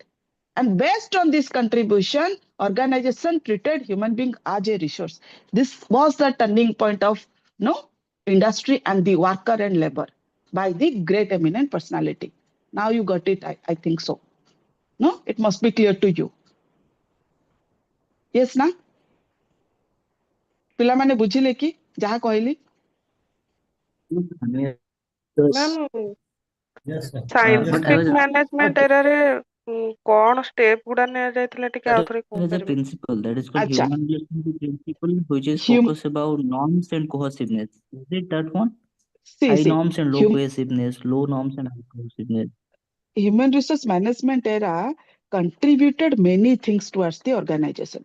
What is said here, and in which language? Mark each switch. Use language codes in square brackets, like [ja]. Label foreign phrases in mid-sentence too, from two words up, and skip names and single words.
[en] And based on this contribution, organization treated human being as a resource. This was the turning point of industry and the worker and labor by the great eminent personality. Now you got it, I think so. No, it must be clear to you. Yes, na? [or] ପିଲାମାନେ ବୁଝିଲେ କି ଯାହା କହିଲି? [en] ମ୍ୟାମ୍ But I scientific was management eraରେ [or] କଣ ଷ୍ଟେପ ଗୁଡା ନିଆଯାଇଥିଲା ଟିକେ [en] there [or] ଆଉଥରେ [en] is a [or] କହିପାରିବେ? [en] principle that is called [hi] Acha. [en] human relationship principle, which is Hum- focus about norms and cohesiveness. Is it that one? See, High see, norms and low hum- cohesiveness, low norms and high cohesiveness. human resource management era contributed many things towards the organization.